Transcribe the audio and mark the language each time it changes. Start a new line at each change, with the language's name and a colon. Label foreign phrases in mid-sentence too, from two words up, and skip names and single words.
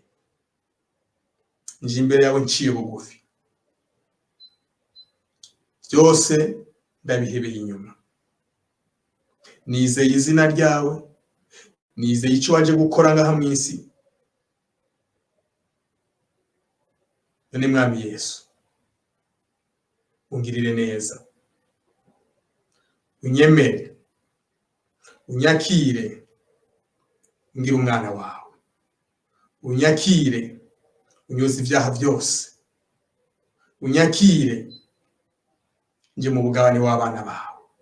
Rundi: Nje imbere yawe nciye bugufi, byose ndabihebeye inyuma. Nizeye izina ryawe, nizeye ico waje gukora ngaha mw'isi. None mwami Yesu, ungirire neza, unyemere, unyakire, ngira umwana wawe, unyakire, unyoze ivyaha byose, unyakire nje mu bugabane w'abana bawe.